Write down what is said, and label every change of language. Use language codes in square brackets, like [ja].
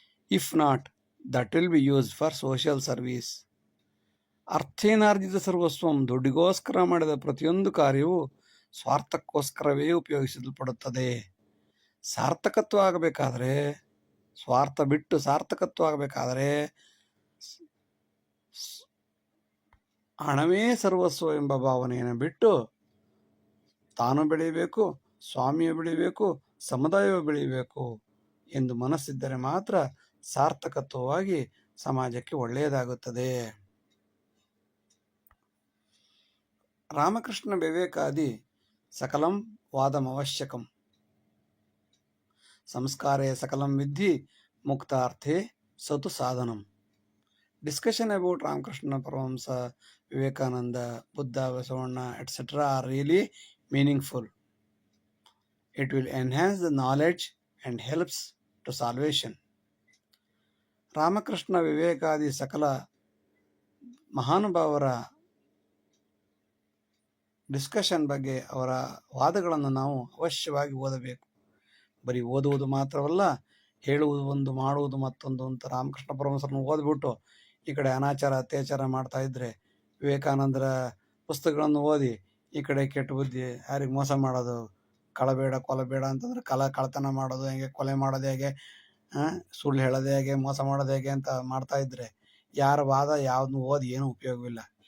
[en] If not, that will be used for social service. [sa] ಅರ್ಥೇನಾರ್ಜಿತ ಸರ್ವಸ್ವಂ, [kn] ದುಡ್ಡಿಗೋಸ್ಕರ ಮಾಡಿದ ಪ್ರತಿಯೊಂದು ಕಾರ್ಯವು ಸ್ವಾರ್ಥಕ್ಕೋಸ್ಕರವೇ ಉಪಯೋಗಿಸಲ್ಪಡುತ್ತದೆ. ಸಾರ್ಥಕತ್ವ ಆಗಬೇಕಾದ್ರೆ, ಸ್ವಾರ್ಥ ಬಿಟ್ಟು ಸಾರ್ಥಕತ್ವ ಆಗಬೇಕಾದ್ರೆ ಹಣವೇ ಸರ್ವಸ್ವ ಎಂಬ ಭಾವನೆಯನ್ನು ಬಿಟ್ಟು ತಾನು ಬೆಳೀಬೇಕು, ಸ್ವಾಮಿಯು ಬೆಳೀಬೇಕು, ಸಮುದಾಯವು ಬೆಳೀಬೇಕು ಎಂದು ಮನಸ್ಸಿದ್ದರೆ ಮಾತ್ರ ಸಾರ್ಥಕತ್ವವಾಗಿ ಸಮಾಜಕ್ಕೆ ಒಳ್ಳೆಯದಾಗುತ್ತದೆ. [sa] ರಾಮಕೃಷ್ಣ ವಿವೇಕಾದಿ ಸಕಲಂ ವಾದಮವಶ್ಯಕಂ ಸಂಸ್ಕಾರೇ ಸಕಲಂ ವಿದ್ಧಿ ಮುಕ್ತಾರ್ಥೇ ಸತು ಸಾಧನಂ. [en] Discussion about Ramakrishna Paramahamsa, Vivekananda, Buddha, Basavana, etc. are really meaningful. It will enhance the knowledge and helps to salvation. [kn] Ramakrishna ವಿವೇಕಾದಿ ಸಕಲ ಮಹಾನುಭಾವರ ಡಿಸ್ಕಷನ್ ಬಗ್ಗೆ, ಅವರ ವಾದಗಳನ್ನು ನಾವು ಅವಶ್ಯವಾಗಿ ಓದಬೇಕು. ಬರೀ ಓದುವುದು ಮಾತ್ರವಲ್ಲ, ಹೇಳುವುದು ಒಂದು, ಮಾಡುವುದು ಮತ್ತೊಂದು ಅಂತ ರಾಮಕೃಷ್ಣ ಪರಮಹಂಸರನ್ನು ಓದ್ಬಿಟ್ಟು ಈ ಕಡೆ ಅನಾಚಾರ ಅತ್ಯಾಚಾರ ಮಾಡ್ತಾ ಇದ್ರೆ, ವಿವೇಕಾನಂದರ ಪುಸ್ತಕಗಳನ್ನು ಓದಿ ಈ ಕಡೆ ಕೆಟ್ಟ ಬುದ್ಧಿ, ಯಾರಿಗೆ ಮೋಸ ಮಾಡೋದು, ಕಳಬೇಡ ಕೊಲಬೇಡ ಅಂತಂದ್ರೆ ಕಳತನ ಮಾಡೋದು ಹೇಗೆ, ಕೊಲೆ ಮಾಡೋದು ಹೇಗೆ, ಸುಳ್ಳು ಹೇಳೋದು ಹೇಗೆ, ಮೋಸ ಮಾಡೋದು ಹೇಗೆ ಅಂತ ಮಾಡ್ತಾ ಇದ್ರೆ ಯಾರ ವಾದ ಯಾವ್ದನ್ನು ಓದಿ ಏನೂ ಉಪಯೋಗವಿಲ್ಲ.